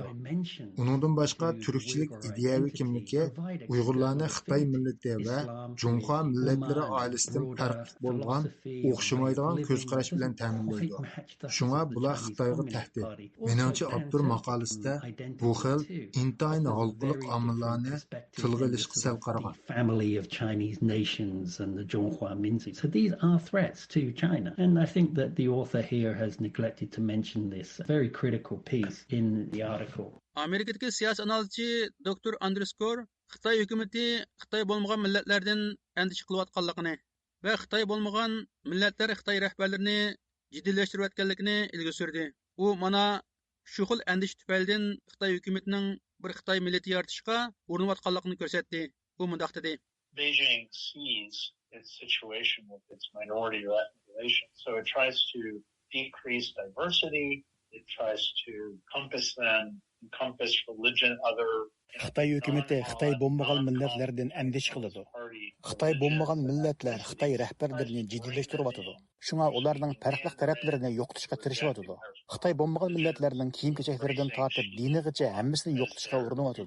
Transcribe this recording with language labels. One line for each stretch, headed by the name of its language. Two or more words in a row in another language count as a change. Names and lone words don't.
Uzbek: Uningdan boshqa turkchilik ideyaviy kimligi Uyg'urlarni Xitoy millati va Junxo millatlari oilasidan farqli bo'lgan o'xshamaydigan ko'z qarash bilan ta'minlaydi. Shunga bular Xitoyga tahdid. Menimcha avtor maqolasida bu xil intayin xalqliq omillarni tilga ilishga sal qaragan.
English: Family of Chinese nations and the Zhonghua Minzi. So these are threats to China. And I think that the author here has neglected to mention this very critical piece in the article.
Uzbek: Amerikadagi siyosiy analizchi Dr. Underscore Xitoy hukumatı Xitoy bo'lmagan millatlardan andish qilayotganligini va Xitoy bo'lmagan millatlar Xitoy rahbarlarini jiddiylashtirayotganligini ilgari surdi. U mana shu xil andish tufaylidan Xitoy hukumatining bir Xitoy millati yaratishga urinayotganligini ko'rsatdi. U mundaq dedi.
English: Beijing sees its situation with its minority or ethnic relations, so it tries to decrease diversity, it tries to encompass religion, other
Uzbek: Xitoy hukumati Xitoy bo'lmagan millatlardan andish qiladi. Xitoy bo'lmagan millatlar Xitoy rahbarlarini jiddiylashtiryapti. Shunga ularning farqli taraflarini yo'qotishga tirishyapti. Xitoy bo'lmagan millatlarning kiyim-kechaklaridan tortib dinigacha hammasini yo'qotishga urinyapti.